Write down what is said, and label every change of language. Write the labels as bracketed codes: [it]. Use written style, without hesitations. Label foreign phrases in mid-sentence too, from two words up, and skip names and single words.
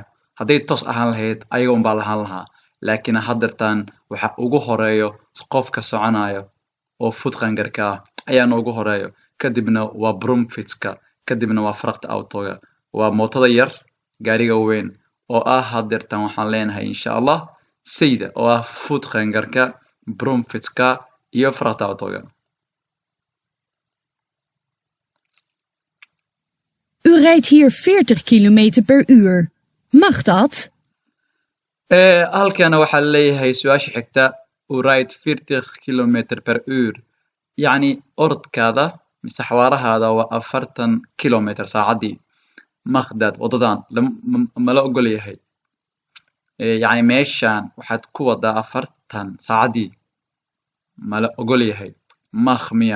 [so] hadday toos ahaan lahayd ayaga unbaa lahaan lahaa, laakiin haddeertaan waxa ugu horeeyo qofka soconayo oo voetgangerka ah ayaana ugu horeeyo, kadibna waa bromfitska, kadibna waa frakt autoga, waa mootada yar gaariga weyn oo ah haddeertaan waxaan leenahay [ar] insha allah [so] sayda oo ah voetgangerka, bromfitska iyo frakt autoga. [nl] U rijdt hier 40 kilometer per uur. Mag dat? [so] halkana waxaa leeyahay su-aasha xigta [nl] u ride 40 kilometer per uur, [so] yacni orodkaada mise xawaarahaada waa 40 kilometer saacadii. maqdad wadadan mala ogol yahay, yacni meeshan waxaad ku wadaa 40 saacadii mala ogol yahay maq miya?